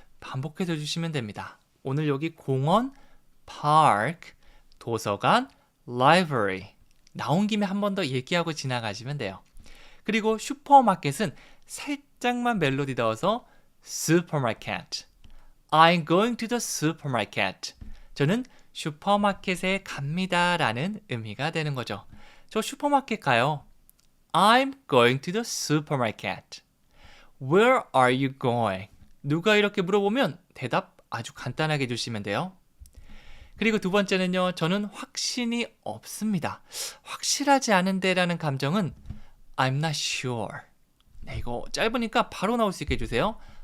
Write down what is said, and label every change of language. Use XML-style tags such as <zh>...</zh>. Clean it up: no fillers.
<ko>반복해서 주시면 됩니다. 오늘 여기 공원, park, 도서관, library 나온 김에 한 번 더 얘기하고 지나가시면 돼요. 그리고 슈퍼마켓은 살짝만 멜로디 넣어서 supermarket.</ko> <en>I'm going to the supermarket.</en> <ko>저는 슈퍼마켓에 갑니다 라는 의미가 되는 거죠. 저 슈퍼마켓 가요.</ko> <en>I'm going to the supermarket. Where are you going?</en> <ko>누가 이렇게 물어보면 대답 아주 간단하게 주시면 돼요. 그리고 두 번째는요. 저는 확신이 없습니다. 확실하지 않은데 라는 감정은 I'm not sure. 네, 이거 짧으니까 바로 나올 수 있게 해주세요.</ko>